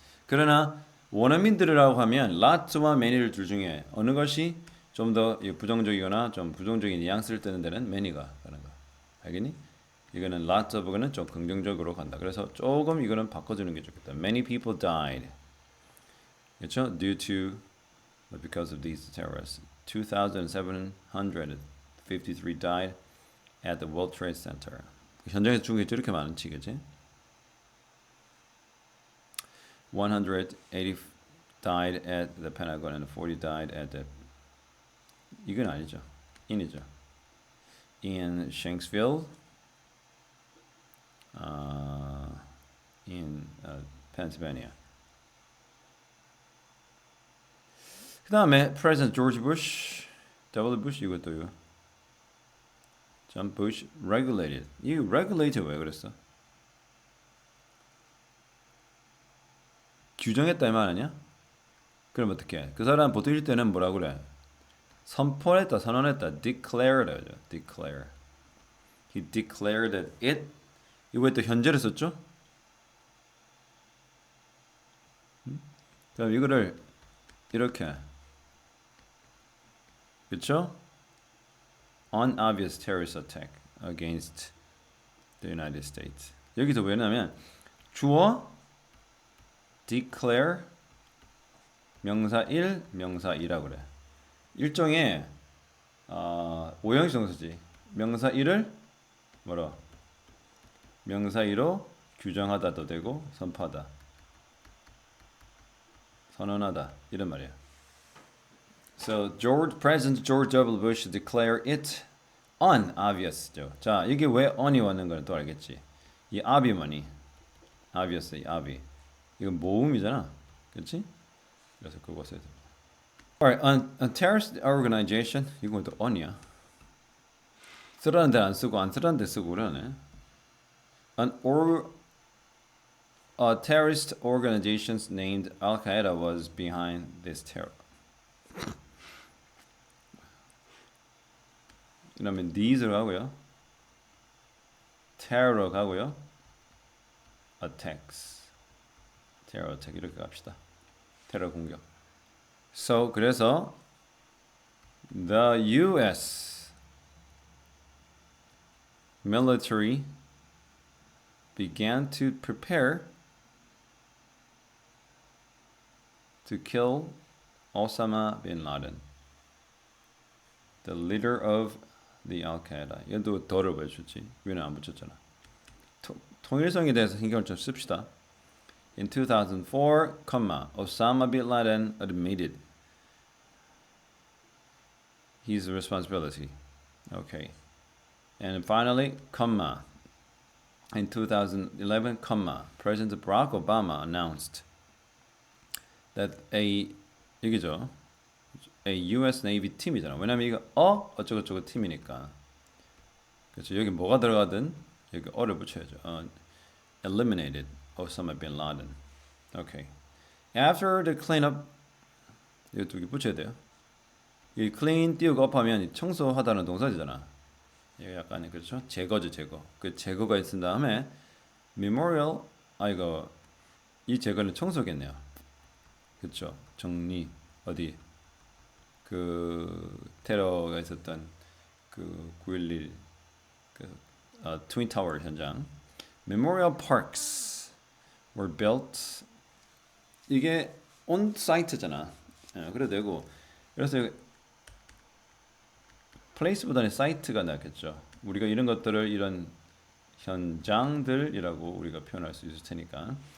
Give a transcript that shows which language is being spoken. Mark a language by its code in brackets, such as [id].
[ko] 그러나 원어민들이라고 하면 lots와 many를 둘 중에 어느 것이 좀 더 부정적이거나 좀 부정적인 뉘앙스를 뜨는 데는 many가 가는 거. 알겠니? 이거는 lots of는 좀 긍정적으로 간다. 그래서 조금 이거는 바꿔주는 게 좋겠다. [en] Many people died. [ko] 그렇죠? [en] Due to because of these terrorists. 2,753 died at the World Trade Center. [ko] 현장에서 죽은 게 저렇게 많은지, 그치? [en] 180 died at the Pentagon and 40 died at the [ko] 이건 아니죠. in이죠. [en] In Shanksville, in Pennsylvania. [ko] 그 다음에 President George Bush, W. [en] Bush [ko] 이것도요. [en] John Bush regulated. [ko] 이 regulated 왜 그랬어? 규정했다 이 말 아니야? 그럼 어떻게? 그 사람 보통 일 때는 뭐라 그래? 선포했다, 선언했다, declared, declare. [en] He declared it. [ko] 이거 또 현재를 썼죠? 그럼 이거를 이렇게, 그렇죠? [en] Unobvious terrorist attack against the United States. [ko] 여기서 왜냐면 주어 declare 명사 1, 명사 2라 그래. 일종의 오형식 동사지. 명사 1을 뭐라? 명사 2로 규정하다도 되고 선포하다. 선언하다 이런 말이야. [en] So President George W. Bush declared it unobvious죠. [ko] 자, 이게 왜 on이 왔는 거는 또 알겠지. 이 ob이 뭐니? obvious, 이 ob이. 이건 모음이잖아. 그렇지? 그래서 그거 써야 돼. [en] Alright, a terrorist organization. [ko] 이건 또 on이야. 쓰라는 데는 안 쓰고 안 쓰라는 데 쓰고 그러네. [en] A terrorist organization named Al Qaeda was behind this terror. [ko] 그러면 these로 가고요. terror로 가고요. [en] attacks. [ko] terror attack 이렇게 갑시다. 테러 공격. [en] So 그래서 the U.S. military began to prepare to kill Osama bin Laden, the leader of the Al-Qaeda. [ko] 얘도 더를 왜 줬지? 위는 안 붙였잖아. 통일성에 대해서 신경을 좀 씁시다. [en] In 2004, Osama bin Laden admitted his responsibility. Okay. And finally, in 2011, President Barack Obama announced that [ko] 이게죠. [en] A U.S. Navy 팀이잖아. [ko] 왜냐면 이거 어쩌고저쩌고 팀이니까. 그렇죠. 여기 뭐가 들어가든 여기 어를 붙여야죠. [en] Eliminated Osama bin Laden. Okay. After the cleanup, [ko] 이거 두 개 붙여야 돼요. 이 clean 띄우고 up하면 청소하다는 동사잖아. 이거 약간 그렇죠. 제거죠, 제거. 그 제거가 있은 다음에 memorial, 이거 이 제거는 청소겠네요. 그렇죠. 정리 어디 그 테러가 있었던 그 9.11 그 트윈 타워 현장. [en] Memorial parks were built. [ko] 이게 on site잖아. 그래도 되고. 그래서 place보다는 site가 낫겠죠. 우리가 이런 것들을 이런 현장들이라고 우리가 표현할 수 있을 테니까.